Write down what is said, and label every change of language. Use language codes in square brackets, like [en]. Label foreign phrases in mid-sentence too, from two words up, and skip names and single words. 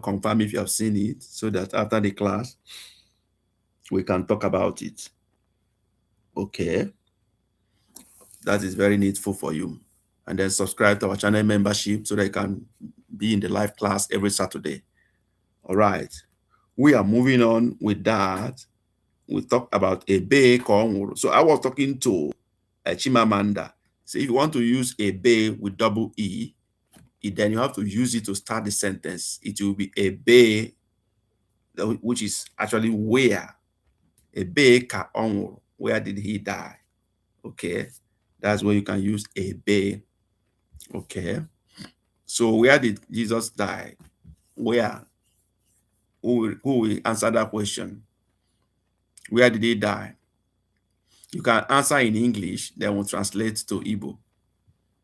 [en] Confirm if you have seen it, so that after the class, we can talk about it. Okay. That is very needful for you. And then subscribe to our channel membership so that you can be in the live class every Saturday. All right. We are moving on with that. We talk about [ig] Ebe ka ọ nwụrụ. [en] So I was talking to Chimamanda. So if you want to use Ebe with double E, then you have to use it to start the sentence. It will be Ebe, which is actually where. [ig] Ebe ka ọ nwụrụ. [en] Where did he die? Okay. That's where you can use Ebe. Okay. So where did Jesus die? Where? Who will answer that question? Where did he die? You can answer in English, then we'll translate to Igbo.